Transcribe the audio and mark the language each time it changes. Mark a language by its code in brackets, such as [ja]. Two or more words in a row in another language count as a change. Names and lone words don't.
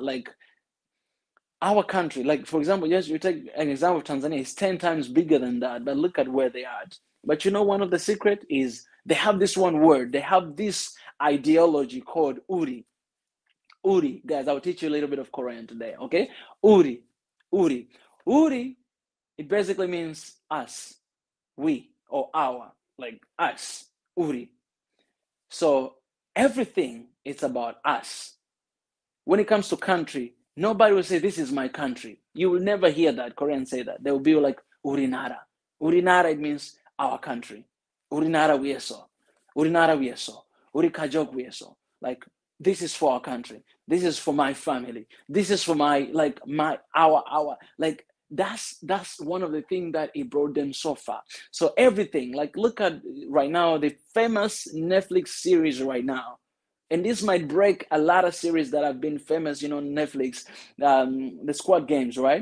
[en] Like our country, like for example, yes, you take an example of Tanzania, it's 10 times bigger than that. But look at where they are. But one of the secret is they have this one word. They have this ideology called Uri. Uri, guys, I'll teach you a little bit of Korean today, okay? Uri. Uri, it basically means us, we, or our, like us, Uri. So everything is about us. When it comes to country, nobody will say, this is my country. You will never hear that Koreans say that. They will be like, Urinara. Urinara, it means our country. [ko] 우리나라 위해서. 우리나라 위해서. 우리가족 위해서. [en] Like, this is for our country. This is for my family. This is for our. Like, that's one of the things that it brought them so far. So everything, like, look at right now, the famous Netflix series right now. And this might break a lot of series that have been famous, on Netflix, the Squad Games, right?